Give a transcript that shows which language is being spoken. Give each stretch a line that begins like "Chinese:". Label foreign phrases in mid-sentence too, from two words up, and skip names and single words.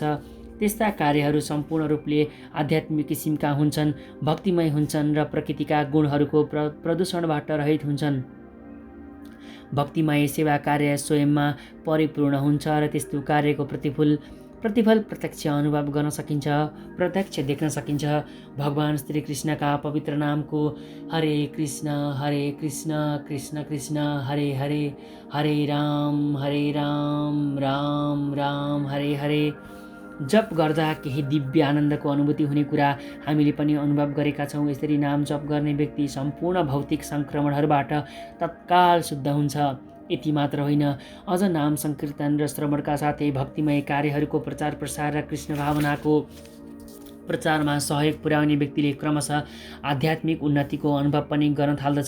Nepali: त्यस्ता कार्यहरू सम्पूर्ण रूपले आध्यात्मिक किसिमका हुन्छन्, भक्तिमय हुन्छन् र प्रकृतिका गुणहरूको प्रदूषणबाट रहित हुन्छन्। भक्तिमय सेवा कार्य स्वयंमा परिपूर्ण हुन्छ र त्यस्तो कार्यको प्रतिफल प्रत्यक्ष अनुभव गर्न सकिन्छ, प्रत्यक्ष देख्न सकिन्छ। भगवान श्री कृष्णका पवित्र नामको हरे कृष्ण कृष्ण कृष्ण हरे हरे, हरे राम राम राम हरे हरे जप गर्दा केही दिव्य आनन्दको अनुभूति हुने कुरा हामीले पनि अनुभव गरेका छौँ। यसरी नाम जप गर्ने व्यक्ति सम्पूर्ण भौतिक सङ्क्रमणहरूबाट तत्काल शुद्ध हुन्छ। यति मात्र होइन, अझ नाम संकीर्तन र श्रवणका साथै भक्तिमय कार्यहरूको प्रचार प्रसार र कृष्ण भावनाको प्रचारमा सहयोग पुर्याउने व्यक्तिले क्रमशः आध्यात्मिक उन्नतिको अनुभव पनि गर्न थाल्दछ।